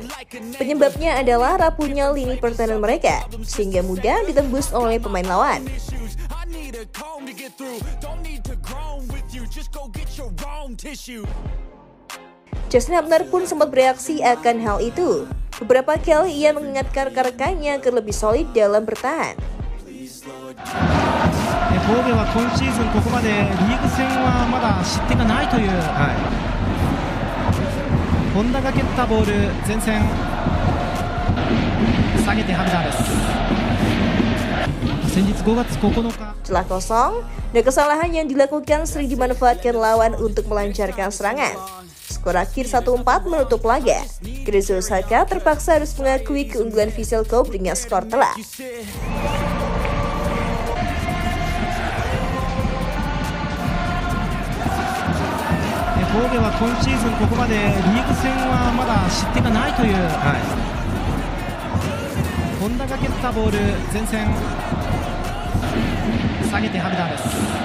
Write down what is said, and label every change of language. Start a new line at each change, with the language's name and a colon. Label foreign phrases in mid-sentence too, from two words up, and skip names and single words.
Indonesian: Penyebabnya adalah rapuhnya lini pertahanan mereka, sehingga mudah ditembus oleh pemain lawan. Justin Hubner pun sempat bereaksi akan hal itu. Beberapa kali ia mengingatkan rekan-rekannya agar lebih solid dalam bertahan.
Japanese: 神戸は今シーズンここまでリーグ戦はまだ失点がないという、本田が蹴ったボール前線下げてハブナーです。先日5月9日
Indonesian: Celah kosong dan kesalahan yang dilakukan sering dimanfaatkan lawan untuk melancarkan serangan. Skor akhir 1-4 menutup laga. Chris Osaka terpaksa harus mengakui keunggulan Vissel Kobe dengan skor telak.
Japanese: 神戸は今シーズンここまでリーグ戦はまだ失点がないという、本田が蹴ったボール前線下げてハブナーです。